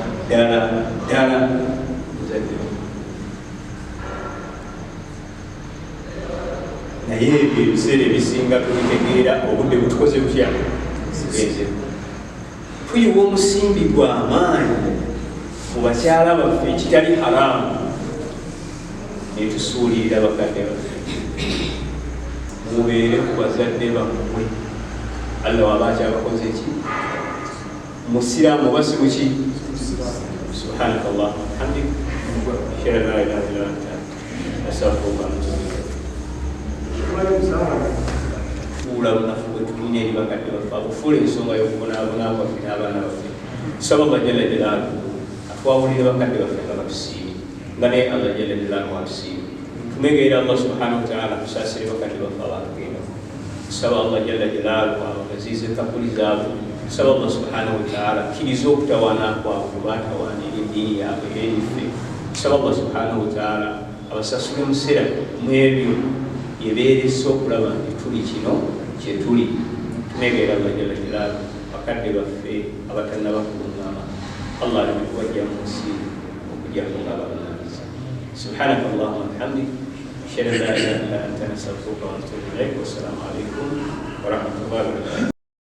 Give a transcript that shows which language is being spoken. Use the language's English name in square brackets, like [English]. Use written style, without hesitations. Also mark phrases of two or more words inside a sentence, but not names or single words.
[Ganda] muzadde, naye ebyo ebiseera ebisinga tubitegeera obudde butukoze butya tugenze tuyiwa omusimbi gw'amaanyi mu bakyala baffe ekitali haramu netusuulirira bakadde baffe. Mubeere ku bazadde bammwe, Allah waba akyabakoze ki musiraamu oba si buki. [Arabic] سبحانك اللهم وبحمدك أشهد أن لا إله إلا أنت أستغفرك وأتوب إليك. [Ganda] Fuula lunafu bwe tulina eri bakadde baffe, abufuula ensonga y'okubonaabona kwaffe n'abaana baffe. Tusaba Allah [Arabic] جل جلاله [Ganda] atwawulire bakadde baffe nga batusiimye, nga naye Allah [Arabic] جل جلاله [Ganda] atusiimye. Tumegeera Allah [Arabic] سبحانه وتعالى [Ganda] kusaasire bakadde baffe abatugenda. Tusaba Allah [Arabic] جل جلاله [Ganda] abagaziize kakuli zaabwe. Tusaba Allah [Arabic] سبحانه وتعالى [Ganda] akkiriza okutawaana kwabwe baatawaanira eddiini yaabwe eriffe. Tusaba Allah [Arabic] سبحانه وتعالى [Ganda] abasasule musera mu ebyo byebeeresa okulaba nti tuli kino kye tuli. Tumegeera Allah [Arabic] جل جلاله [Ganda] bakadde baffe abatannaba kulungaama, Allah aleme kubajja mu nsi okujjako nga babunaaniza. [Arabic] سبحانك اللهم وبحمدك أشهد أن لا إله إلا أنت أستغفرك وأتوب إليك. والسلام عليكم ورحمة الله وبركاته.